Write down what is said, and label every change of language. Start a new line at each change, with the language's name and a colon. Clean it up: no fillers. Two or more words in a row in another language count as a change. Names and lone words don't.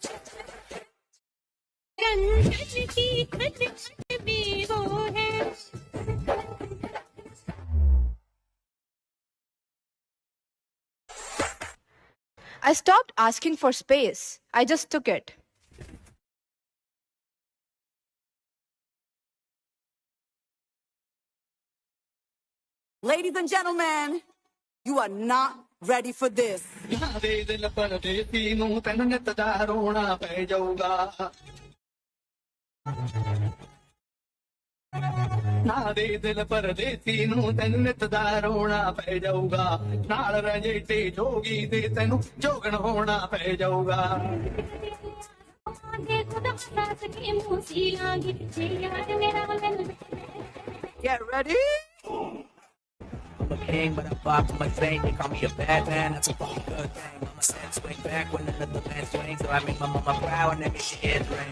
Hindi: कंगन की खन खन में वो है
English: I stopped asking for space. I just took it. Ladies and gentlemen, you are not ready for this.
Punjabi: ਨਾ ਦੇ ਦਿਲ ਪਰਦੇਸੀ ਨੂੰ ਤੈਨੂੰ ਨਿਤ ਦਾ ਰੋਣਾ ਪੈ ਜਾਊਗਾ ਨਾਲ ਰਜੇਟੇ ਜੋਗੀ ਦੇ ਤੈਨੂੰ ਜੋਗਣ ਹੋਣਾ ਪੈ ਜਾਊਗਾ
English: Get ready? I'm a king, but I'm far from a saint. They call me a bad man, that's a fucking good thing. Mama said swing back when another man swings, so I make my mama proud and every shit ring.